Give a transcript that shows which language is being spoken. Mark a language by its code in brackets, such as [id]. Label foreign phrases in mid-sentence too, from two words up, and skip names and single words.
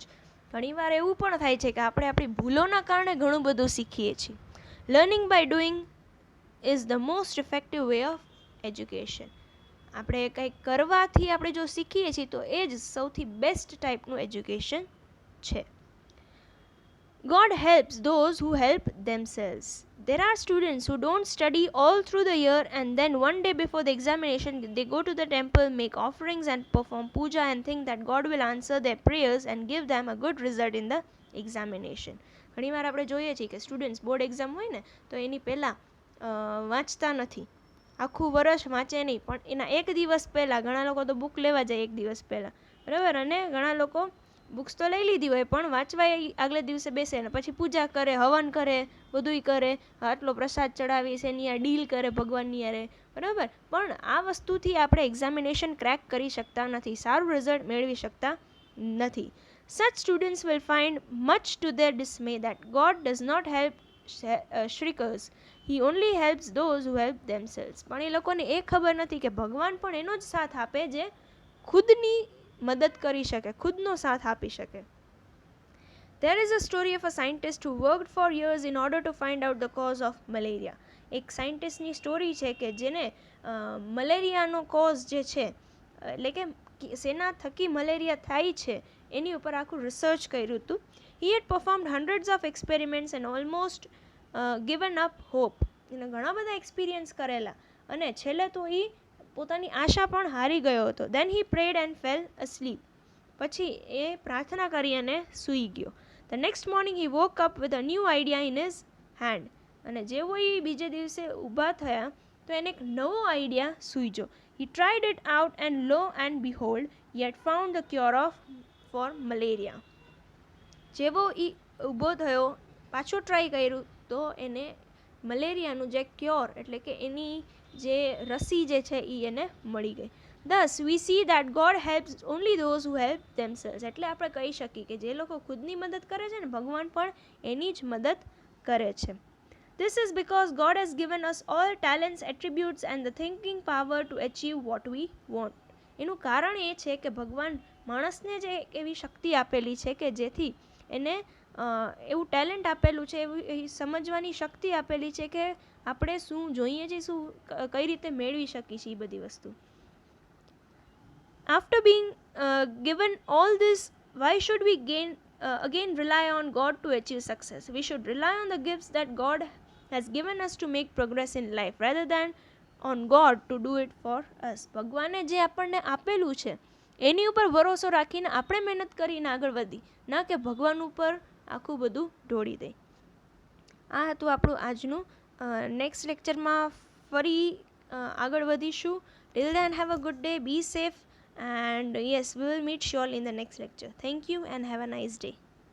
[gu] ઘણીવાર એવું પણ થાય છે કે આપણે આપણી ભૂલોના કારણે ઘણું બધું શીખીએ છીએ. [en] Learning by doing is the most effective way of education. [gu] આપણે કંઈક કરવાથી આપણે જો શીખીએ છીએ તો એ જ સૌથી બેસ્ટ ટાઈપનું એજ્યુકેશન છે. [en] God helps those who help themselves. There are students who don't study all through the year and then one day before the examination they go to the temple, make offerings and perform puja and think that God will answer their prayers and give them a good result in the examination. [gu] ઘણીવાર આપણે જોઈએ છીએ કે [en] students board exam [gu] હોય ને તો એની પહેલાં વાંચતા નથી, આખું વર્ષ વાંચે નહીં, પણ એના એક દિવસ પહેલાં ઘણા લોકો તો બુક લેવા જાય એક દિવસ પહેલાં, બરાબર, અને ઘણા લોકો બુક્સ તો લઈ લીધી હોય પણ વાંચવા આગલે દિવસે બેસે ને પછી પૂજા કરે, હવન કરે, બધુંય કરે, આટલો પ્રસાદ ચડાવી છે એની આ ડીલ કરે ભગવાનની યારે, બરાબર. પણ આ વસ્તુથી આપણે [en] examination crack [gu] કરી શકતા નથી, સારું રિઝલ્ટ મેળવી શકતા નથી. [en] Such students will find much to their dismay that God does not help shriekers. He only helps those who help themselves. [gu] પણ એ લોકોને એ ખબર નથી કે ભગવાન પણ એનો જ સાથ આપે જે ખુદની મદદ કરી શકે, ખુદનો સાથ આપી શકે. [en] There is a story of a scientist who worked for years in order to find out the cause of malaria. [gu] એક સાયન્ટિસ્ટની સ્ટોરી છે કે જેને મલેરિયાનો કોઝ જે છે, એટલે કે શેના થકી મલેરિયા થાય છે એની ઉપર આખું રિસર્ચ કર્યું હતું. [en] He had performed hundreds of experiments and almost given up hope. [gu] એને ઘણા બધા એક્સપિરિયન્સ કરેલા અને છેલ્લે તો એ પોતાની આશા પણ હારી ગયો હતો. [en] Then he prayed and fell asleep. [gu] પછી એ પ્રાર્થના કરી અને સૂઈ ગયો. [en] The next morning he woke up with a new idea in his hand. [gu] અને જેવો એ બીજે દિવસે ઊભા થયા તો એને એક નવો આઈડિયા સૂઈજો. [en] He tried it out and lo and behold he had found the cure for malaria. [gu] જેવો એ ઊભો થયો, પાછો ટ્રાય કર્યું તો એને મલેરિયાનું જે ક્યોર એટલે કે એની જે રસી જે છે એ એને મળી ગઈ. [en] Thus we see that God helps only those who help themselves. [gu] એટલે આપણે કહી શકીએ કે જે લોકો ખુદની મદદ કરે છે ને ભગવાન પણ એની જ મદદ કરે છે. [en] This is because God has given us all talents, attributes and the thinking power to achieve what we want. [gu] એનું કારણ એ છે કે ભગવાન માણસને જે એવી શક્તિ આપેલી છે કે જેથી એને એવું ટેલેન્ટ આપેલું છે, એવી સમજવાની શક્તિ આપેલી છે કે આપણે શું જોઈએ છે, શું કઈ રીતે મેળવી શકીએ છીએ એ બધી વસ્તુ. [en] After being given all this, why should we again rely on God to achieve success? We should rely on the gifts that God has given us to make progress in life rather than on God to do it for us. [gu] ભગવાને જે આપણને આપેલું છે એની ઉપર ભરોસો રાખીને આપણે મહેનત કરીને આગળ વધી, ના કે ભગવાન ઉપર આખું બધું ઢોળી દે. આ હતું આપણું આજનું. નેક્સ્ટ લેક્ચરમાં ફરી આગળ વધીશું. [en] Till then have a good day, be safe, and yes, we will meet surely in the next lecture. Thank you and have a nice day.